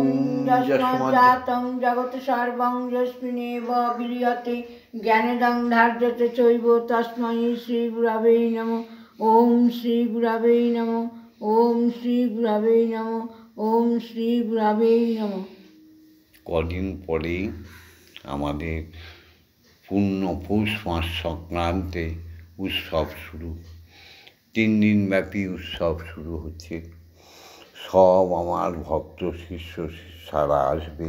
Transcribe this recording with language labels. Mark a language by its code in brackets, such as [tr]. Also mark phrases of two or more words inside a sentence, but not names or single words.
[sa] यस्माज्जातं जगत् सर्वं यस्मिन्नेव विलीयते ज्ञानदं धार्यते चैव तस्मै श्रीगुरवे नमः। ॐ श्रीगुरवे नमः। ॐ श्रीगुरवे नमः। ॐ श्रीगुरवे नमः। [bn] কদিন পরেই আমাদের পূর্ণ পৌষ মাস সংক্রান্তে উৎসব শুরু। 3 দিনব্যাপী উৎসব শুরু হচ্ছে। সব আমার ভক্ত শিষ্য শিষ্যারা আসবে।